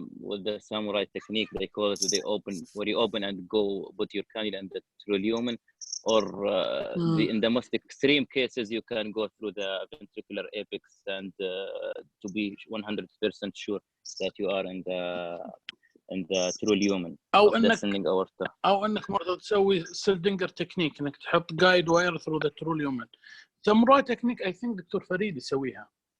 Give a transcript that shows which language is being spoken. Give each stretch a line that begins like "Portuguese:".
English: With the samurai technique, they call it, where you open and go put your cannula in the true lumen, or in the most extreme cases, you can go through the ventricular apex and to be 100% sure that you are in the true lumen of the ascending aorta.
Arabic: أو إنك مرة تسوي سيلدينجر تكنيك، إنك تحط جايد واير
English: through the true lumen. samurai technique I think
Arabic: دكتور فريد يسويها.